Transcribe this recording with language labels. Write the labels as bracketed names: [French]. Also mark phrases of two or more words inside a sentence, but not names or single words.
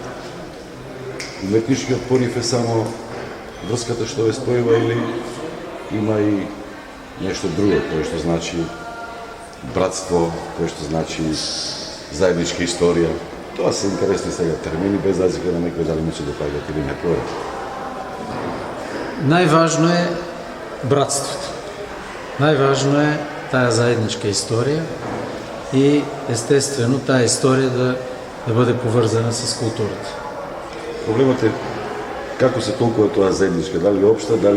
[Macedonian] Уметничкиот порив е само врската што ве спојува или има и нешто друго, кое што значи братство, кое што значи заедничка историја. Тоа се интересни сега термини, без разлика на некој дали му се допаѓат или не тоа. [Bulgarian] Най-важно е братството. Най-важно е тая заедничка история и естествено тая история да бъде повързана с културата. [Macedonian] Проблемот е како се толкова тоа заедничка, дали општа, дали